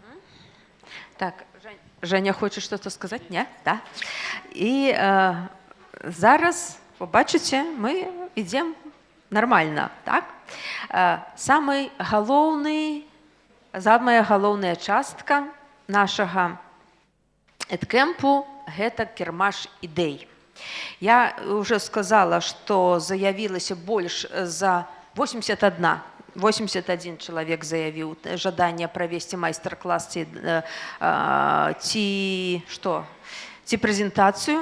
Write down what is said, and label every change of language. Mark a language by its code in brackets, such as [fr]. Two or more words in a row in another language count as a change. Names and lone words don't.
[ru] Так, Женя хочет что-то сказать? Нет? Да? [be] И зараз, побачыце, мы ідзем нормально, так? Самая галоўная частка нашага эдкэмпу – гэта кірмаш ідэй. [ru] Я уже сказала, [be] што заявілася больш за 81 чалавек заявіў жаданне правесці майстар-клас ці прэзентацыю.